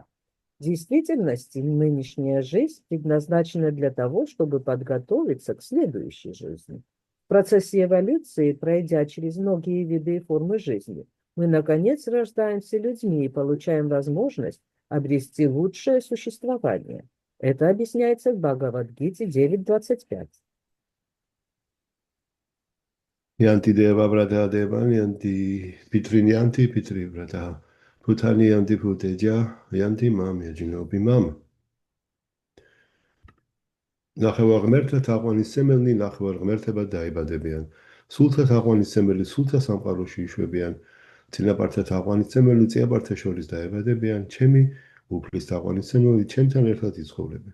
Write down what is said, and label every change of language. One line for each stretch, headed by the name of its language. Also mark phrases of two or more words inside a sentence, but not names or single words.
Russian: В действительности нынешняя жизнь предназначена для того, чтобы подготовиться к следующей жизни. В процессе эволюции, пройдя через многие виды и формы жизни, мы, наконец, рождаемся людьми и получаем возможность обрести лучшее существование. Это объясняется в Бхагавад-гите 9.25.
Sanskrit: यन्ति देव ब्रत देव, यन्ति पितृ ब्रत. पुतनि यन्ति पुतेज, यन्ति माम्, यजिनोबि माम्.
Georgian: ნახევარღმერთთა თაყვანისმცემელნი ნახევარღმერთებად დაიბადებიან. სულთა თაყვანისმცემელი სულთა სამყაროში იშვებიან. წინაპართა თაყვანისმცემელი წინაპართა შორის დაიბადებიან. ჩემი უფლის თაყვანისმცემელი ჩემთან ერთად იცხოვრებენ.